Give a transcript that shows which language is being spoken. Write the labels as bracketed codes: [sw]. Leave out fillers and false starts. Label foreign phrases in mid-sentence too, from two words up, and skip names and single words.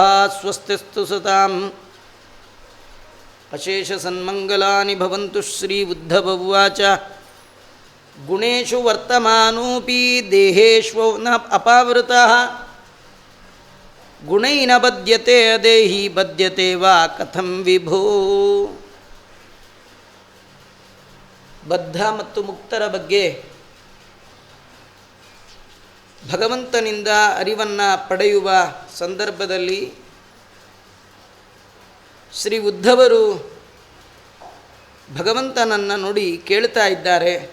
[sa] ಸ್ವಸ್ತಿಸ್ತು ಸತಾಂ ಅಶೇಷಸನ್ಮಂಗಲಾನಿ ಭವಂತು. ಶ್ರೀ ಉದ್ಧವ ಉವಾಚ. ಗುಣೇಶು ವರ್ತಮಾನೋಪಿ ದೇಹೇಶು ನ ಅಪಾವೃತಃ ಗುಣೈನ ಬದ್ಯತೆ ಅದೇಹಿ ಬದ್ಯತೆ ವಾ ಕಥಂ ವಿಭೋ. [kn] ಬದ್ಧ ಮತ್ತು ಮುಕ್ತರ ಬಗ್ಗೆ ಭಗವಂತನಿಂದ ಅರಿವನ್ನು ಪಡೆಯುವ ಸಂದರ್ಭದಲ್ಲಿ ಶ್ರೀ ಉದ್ಧವರು ಭಗವಂತನನ್ನು ನೋಡಿ ಕೇಳ್ತಾ ಇದ್ದಾರೆ.